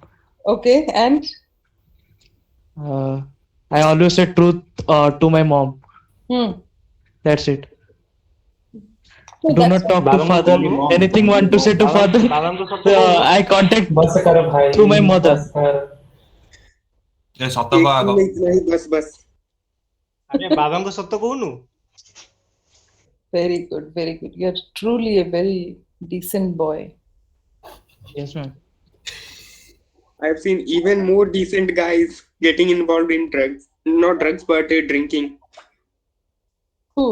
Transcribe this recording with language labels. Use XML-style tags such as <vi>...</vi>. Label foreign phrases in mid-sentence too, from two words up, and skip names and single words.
<en>okay, and I always say truth to my mom. That's it. So Do not talk to father. Anything want to say to father? I contact through my mother.</en> <or>ଏ ସତ କହ ଆଗ।</or> <hi>बस</hi> <or>ଆରେ ବାବାଙ୍କୁ ସତ କହୁନୁ?</or> <en>very good, very good. You're truly a very decent boy. Yes, ma'am. I've seen even more decent guys getting involved in drugs. Not drugs, but drinking. Who?</en>